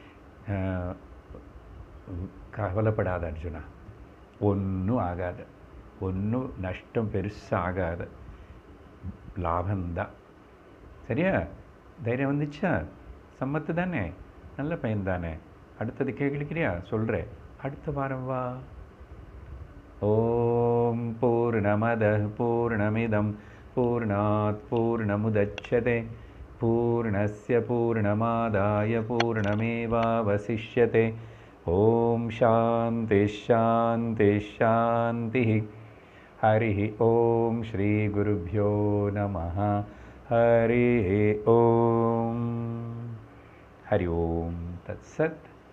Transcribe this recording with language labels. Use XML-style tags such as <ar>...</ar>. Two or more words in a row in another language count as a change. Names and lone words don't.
<ta>கவலைப்படாத அர்ஜுனா, ஒன்றும் ஆகாது, ஒன்றும் நஷ்டம் பெருசாக ஆகாது, லாபந்தான். சரியா? தைரியம் வந்துச்சா? சம்மத்து தானே, நல்ல பையன் தானே. அடுத்தது கேட்கலிக்கிறியா? சொல்கிறேன், அடுத்த வாரம் வா.</ta> <sa>ॐ पूर्णमदः पूर्णमिदं पूर्णात् पूर्णमुदच्यते पूर्णस्य पूर्णमादाय पूर्णमेवावशिष्यते. ॐ शान्तिः शान्तिः शान्तिः. हरि ॐ श्री गुरुभ्यो नमः. हरि ॐ। हरि ॐ तत्सत्.</sa>